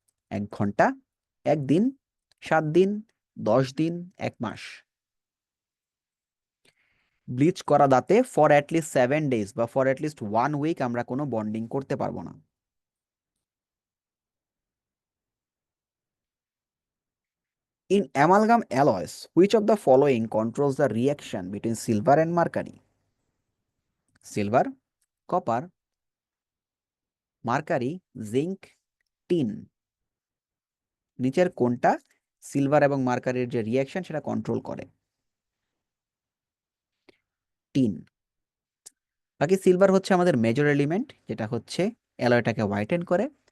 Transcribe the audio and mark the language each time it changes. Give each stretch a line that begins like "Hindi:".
Bangla: 1 ঘন্টা, 1 দিন, 7 দিন, 10 দিন, 1 মাস। ব্লিচ করা দাঁতে
English: for at least 7 days
Bangla: বা
English: for at least 1 week
Bangla: আমরা কোনো বন্ডিং করতে পারবো না।
English: In amalgam alloys, which of the following controls the reaction between silver and mercury? Silver, copper, mercury, zinc, tin.
Bangla: নিচের কোনটা সিলভার এবং মার্কারির যে রিয়াকশন সেটা কন্ট্রোল করে? টিন। বাকি সিলভার হচ্ছে আমাদের মেজর এলিমেন্ট, যেটা হচ্ছে অ্যালয়টাকে হোয়াইটেন করে।